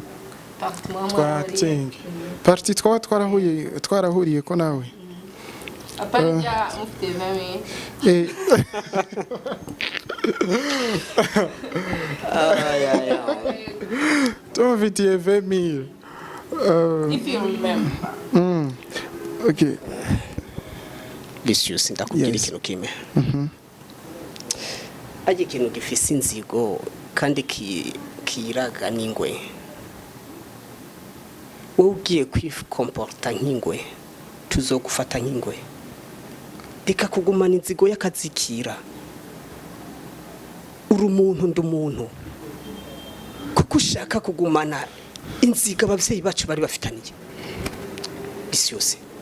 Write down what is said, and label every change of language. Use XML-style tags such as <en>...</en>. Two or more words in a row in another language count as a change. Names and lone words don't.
<rn>parti twarahuriye ko nawe aparija mufite 20 tumufitiye 20,000</rn> <en>if you remember okay</en> <rn>Vicious ndakubwira ikintu kimwe aje ikintu gifise inzigo kandi kiraga n'ingwe wowe ugiye kwikomporta nk'ingwe tuzogufata nk'ingwe reka kugumana inzigo y'akazikira uri umuntu ndi umuntu kuko ushaka kugumana inziga abavyeyi bacu bari bafitaniye Vicious</rn>